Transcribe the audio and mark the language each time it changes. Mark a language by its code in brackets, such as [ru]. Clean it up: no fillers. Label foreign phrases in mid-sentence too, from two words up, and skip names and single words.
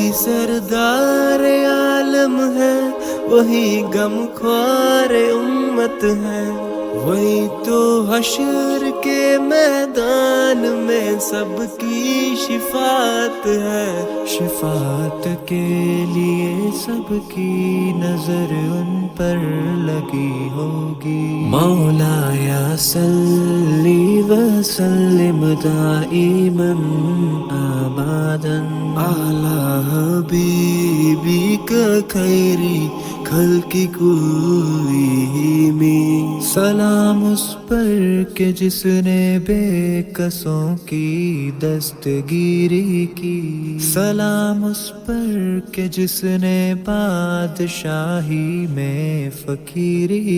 [ur] سردار عالم ہے، وہی غم خوار امت ہے، وہی تو حشر کے میدان میں سب کی شفاعت ہے، شفاعت کے لیے سب کی نظر ان پر لگی ہوگی، [ar] مولا یا صلی و سلم دائما ابدا علی حبیبک خیری خلق کلہم، [ur] سلام اس پر کہ جس نے بے کسوں کی دستگیری کی، سلام اس پر کہ جس نے بادشاہی میں فقیری